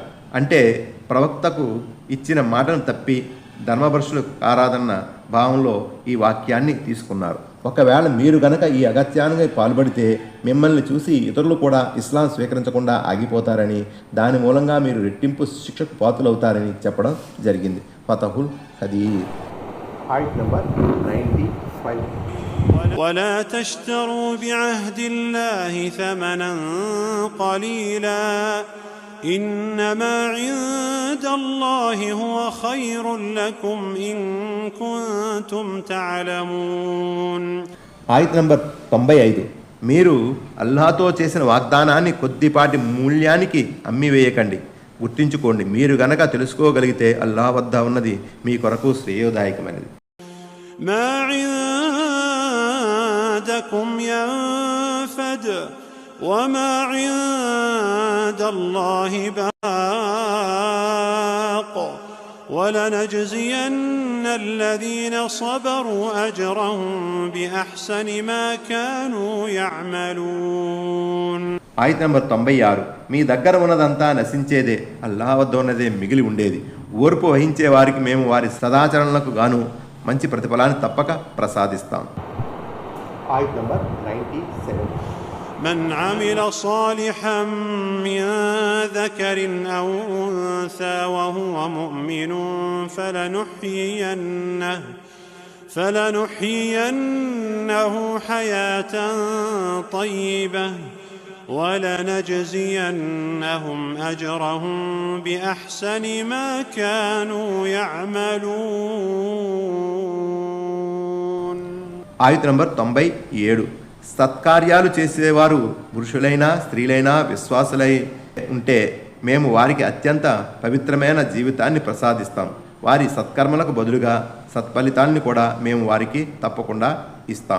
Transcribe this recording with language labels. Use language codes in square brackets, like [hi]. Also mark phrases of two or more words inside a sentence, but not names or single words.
[te] అంటే ప్రవక్తకు ఇచ్చిన మాటను తప్పి ధర్మభ్రష్టులు కారాదన్న భావంలో ఈ వాక్యాన్ని తీసుకున్నారు. ఒకవేళ మీరు గనక ఈ అగత్యానికి పాల్పడితే మిమ్మల్ని చూసి ఇతరులు కూడా ఇస్లాం స్వీకరించకుండా ఆగిపోతారని, దాని మూలంగా మీరు రెట్టింపు శిక్షకు పాత్రులవుతారని చెప్పడం జరిగింది. ఫతహుల్ హదీర్. ఆయత్ నంబర్ 95. [ar] ولا تشتروا بعهد الله ثمنا قليلا إنما عند الله هو خير لكم إن كنتم تعلمون. [te] ఆయత్ నంబర్ 95. మీరు అల్లాహతో చేసిన వాగ్దానాన్ని కొద్దిపాటి మూల్యానికి అమ్మివేయకండి. గుర్తించుకోండి, మీరు గనక తెలుసుకోగలిగితే అల్లాహ్ వద్ద ఉన్నది మీ కొరకు శ్రేయోదాయకమైనది. [ar] ما عندكم ينفد وما عند الله باق ولنجزين الذين صبروا أجرهم بأحسن ما كانوا يعملون. [te] ఆయత్ నంబర్ 96. మీ దగ్గర ఉన్నదంతా నశించేదే, అల్లాహ్ వద్ద ఉన్నదే మిగిలి ఉండేది. ఓర్పు వహించే వారికి మేము వారి సదాచరణలకు గాను మంచి ప్రతిఫలాన్ని తప్పక ప్రసాదిస్తాం. ఆయత్ నంబర్ 97. [ar] من عمل صالحا من ذكر أو أنثى وهو مؤمن فلنحيينه حياة طيبة ولنجزينهم أجرهم بأحسن ما كانوا يعملون. [te] ఆయత్ నంబర్ 97. సత్కార్యాలు చేసేవారు పురుషులైనా స్త్రీలైనా విశ్వాసులై ఉంటే మేము వారికి అత్యంత పవిత్రమైన జీవితాన్ని ప్రసాదిస్తాం. వారి సత్కర్మలకు బదులుగా సత్ఫలితాన్ని కూడా మేము వారికి తప్పకుండా ఇస్తాం.